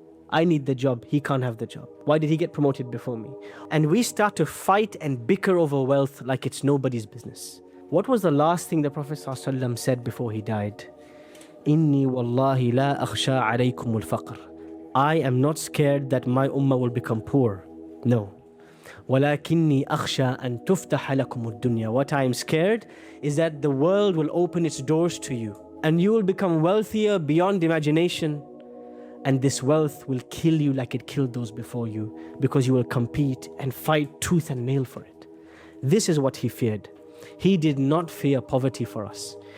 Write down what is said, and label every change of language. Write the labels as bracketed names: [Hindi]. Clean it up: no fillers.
[English] I need the job, he can't have the job. Why did he get promoted before me? And we start to fight and bicker over wealth like it's nobody's business. What was the last thing the Prophet ﷺ said before he died? [Arabic] Inni wallahi la akhsha alaykum al-faqr. [English] I am not scared that my ummah will become poor. No. [Arabic] ولكني أخشى أن تفتح لكم الدنيا. [English] What I am scared is that the world will open its doors to you and you will become wealthier beyond imagination, and this wealth will kill you like it killed those before you, because you will compete and fight tooth and nail for it. This is what he feared. He did not fear poverty for us.